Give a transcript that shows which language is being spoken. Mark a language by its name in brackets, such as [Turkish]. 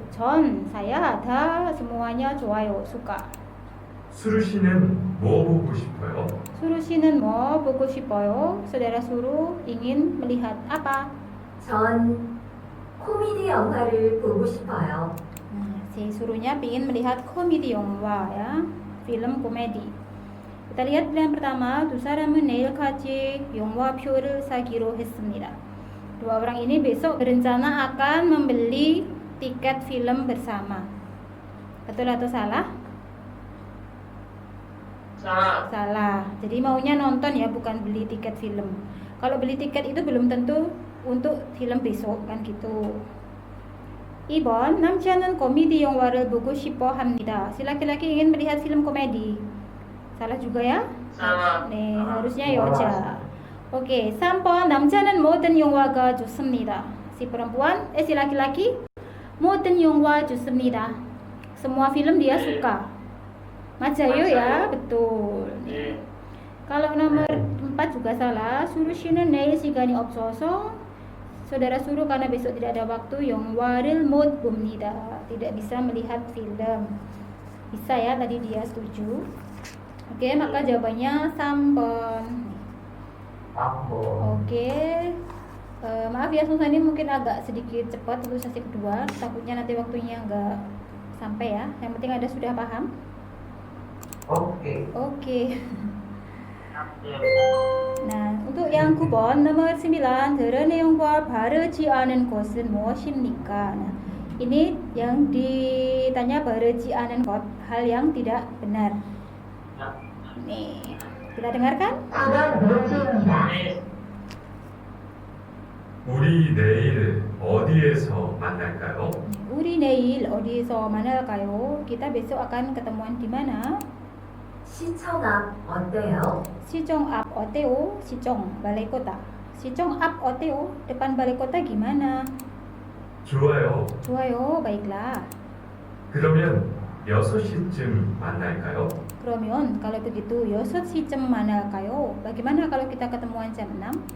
[Korean] 전 [Indonesian] saya [Korean] 다 [Indonesian] semuanya [Korean] 좋아요. [Indonesian] suka. [Korean] 수루 씨는 뭐 보고 싶어요? Suruh 씨는 뭐 보고 싶어요? [Indonesian] Saudara suruh ingin melihat apa? [Korean] 전 코미디 영화를 보고 싶어요. [Indonesian] Nah, si suruhnya ingin melihat komedi 영화 ya, film komedi. Kita lihat pilihan pertama, [Korean] 두 사람은 내일까지 영화표를 사기로 했습니다. [Indonesian] Dua orang ini besok berencana akan membeli tiket film bersama. Betul atau salah? salah. Salah. Jadi maunya nonton ya, bukan beli tiket film. Kalau beli tiket itu belum tentu untuk film besok kan gitu. [Korean] 2번 남자는 코미디 영화를 보고 싶어 합니다. [Indonesian] Si laki-laki ingin melihat film komedi. Salah juga ya? Salah. [Korean] 네, [Indonesian] harusnya [Korean] 여자. Oke, 3번 남자는 모든 영화가 좋습니다. [Indonesian] Si laki-laki [Korean] 모든 영화 좋습니다. [Indonesian] Semua film dia suka. [Korean] 맞아요 [Indonesian] ya, betul. [Korean] 네. [Indonesian] Kalau nomor 4 juga salah. [Korean] 수루 씨는 내일 시간이 없어서 [Indonesian] saudara suruh karena besok tidak ada waktu [Korean] 영화를 못 봅니다. [Indonesian] Tidak bisa melihat film. Bisa ya, tadi dia setuju. Oke, maka jawabannya [Korean] 3번. [Indonesian] Oke. Maaf ya Susan, ini mungkin agak sedikit cepat untuk sesi kedua. Takutnya nanti waktunya nggak sampai ya. Yang penting ada sudah paham. Oke. Nah, untuk yang [Korean] 9번 [Indonesian] nomor 9 [Korean] 들은 내용과 바르지 않은 것은 무엇입니까? [Indonesian] Nah, ini yang ditanya [Korean] 바르지 않은 것, [Indonesian] hal yang tidak benar. Nih, kita dengarkan. [Korean] 네. 우리 내일 어디에서 만날까요? 우리 내일 어디서 만날까요? [Indonesian] Kita besok akan ketemuan di mana? [Korean] 시청 앞 어때요? 시청 앞 어때요? [Indonesian] 시청 balai kota. [Korean] 시청 앞 어때요? [Indonesian] Depan balai kota gimana? [Korean] 좋아요. 좋아요, [Indonesian] baiklah. [Korean] 그러면 6시쯤 만날까요? 그러면 [Indonesian] kalau begitu [Korean] 6시쯤 만날까요? [Indonesian] Bagaimana kalau kita ketemuan jam 6?